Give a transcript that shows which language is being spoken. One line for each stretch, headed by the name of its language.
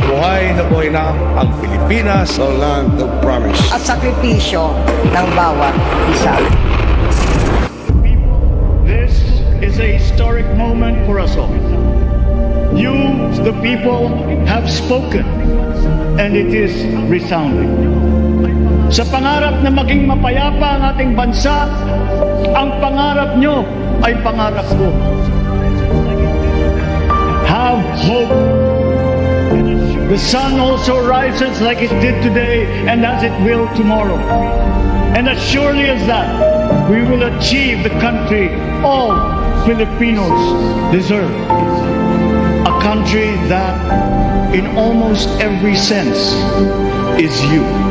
Filipino: Buhay na ang Pilipinas,
English: the land of promise.
Filipino: At sakripisyo ng bawat isa.
English: This is a historic moment for us all. You, the people, have spoken, and it is resounding.
Filipino: Sa pangarap na maging mapayapa ang ating bansa, ang pangarap nyo ay pangarap ko.
English: Have hope. The sun also rises like it did today and as it will tomorrow. And as surely as that, we will achieve the country all Filipinos deserve. A country that, in almost every sense, is you.